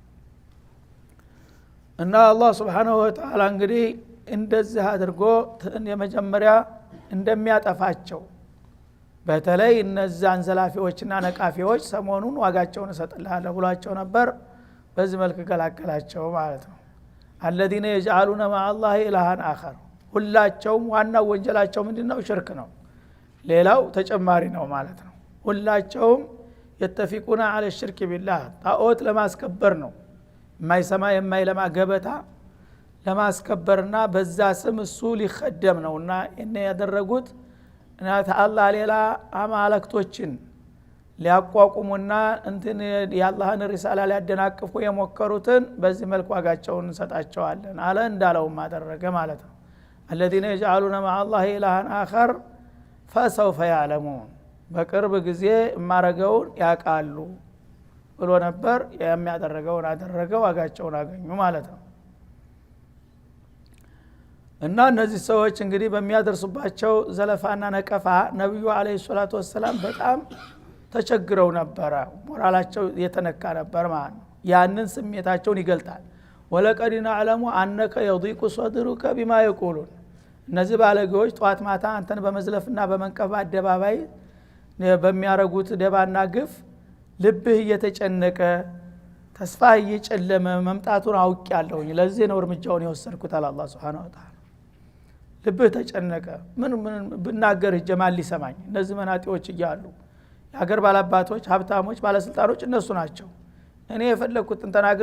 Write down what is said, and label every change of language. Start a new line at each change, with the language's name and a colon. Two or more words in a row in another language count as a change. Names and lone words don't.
Amharic: እና አላህ
Arabic: سبحانه وتعالى
Amharic: እንግዲህ እንደዚህ አድርጎ የመጀመሪያ እንደሚያጠፋቸው በተለይ እነዛን ዘላፊዎችና ነቃፊዎች ሰሞኑን ዋጋቸውን እሰጥልሃለሁ ብሏቸው ነበር በዚህ መልኩ ገላገላቸው ማለት ነው
Arabic: الذين يجعلون مع الله إلها آخر
Amharic: ሁላቸውም ዋናው ወንጀላቸው ምንድነው ሽርክ ነው ሌላው ተጨማሪ ነው ማለት ነው ሁላቸውም
Arabic: يتفقون على الشرك بالله
Amharic: ጣዖት ለማስከበር ነው የማይሰማ የማይለማ ገበታ ለማስከበርና በዛ ስም እሱ ሊخدም ነውና እነ ያደረጉት እና አላህ ሌላ አማልክቶችን ሊያቋቁሙና እንትን የአላህን ሪሳላ ሊያደናቅፉ የሞከሩትን በዚህ መልኩ ዋጋቸውን እንሰጣቸዋለን አለ እንዳለው ማደረገ ማለት ነው።
Arabic: الذين يجعلون مع الله إلها آخر فسوف يعلمون
Amharic: በቅርብ ጊዜ ማረገውን ያቃሉ ብሎ ነበር። የሚያደርገውን አደረገው ዋጋቸውን አገኙ ማለት ነው። እና እነዚህ ሰዎች እንግዲህ በሚያደርሱባቸው ዘለፋና ነቀፋ ነብዩ
Arabic: عليه الصلاة والسلام
Amharic: በጣም ተቸግረው ነበር። ሞራላቸው የተነካ ነበር ማለት ነው። ያንን ስሜታቸውን ይገልጣል።
Arabic: ولقد نعلم أنك يضيق صدرك بما يقولون
Amharic: እነዚህ ባለጌዎች ጧት ማታ አንተን በመዝለፍና በመንቀፍ አደባባይ በሚያረጉት ደባና ግፍ ልብህ እየተጨነቀ ተስፋ እየጨለመ መምጣቱን አውቄያለሁኝ። ለዚህ ነው እርምጃውን የወሰድኩት አለ አላህ
Arabic: سبحانه وتعالى።
Amharic: ልብህ ተጨነቀ ምን ብናገር ጀማል ሊሰማኝ እነዚህ መናጢዎች እያሉ የሀገር ባላባቶች ሀብታሞች ባለስልጣኖች እነሱ ናቸው። እኔ የፈለኩትን ተናግሬ